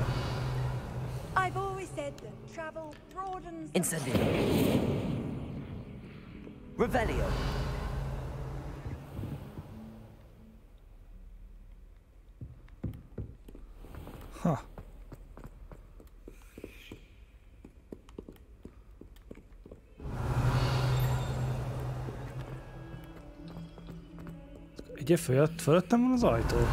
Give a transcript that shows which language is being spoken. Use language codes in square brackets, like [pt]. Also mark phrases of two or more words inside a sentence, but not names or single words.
[en] I've always said that travel broadens. [hu] Incendio. Revelio. Ha. Ugye fölöttem van az ajtó.